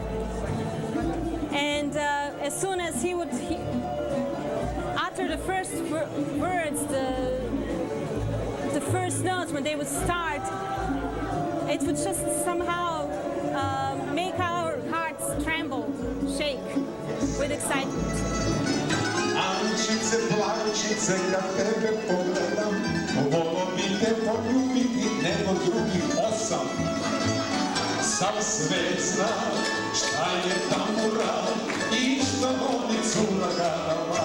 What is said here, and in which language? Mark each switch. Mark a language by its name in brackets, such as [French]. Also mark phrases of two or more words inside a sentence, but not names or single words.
[English] And as soon as he would utter the first words, the first notes, when they would start, it would just somehow make our hearts tremble, shake with excitement. [Croatian] Ančice, plačice, kad tebe pogledam, volio bi te poljubiti nego drugih 8. Sam svet zna šta je tambura i šta voli cura garava.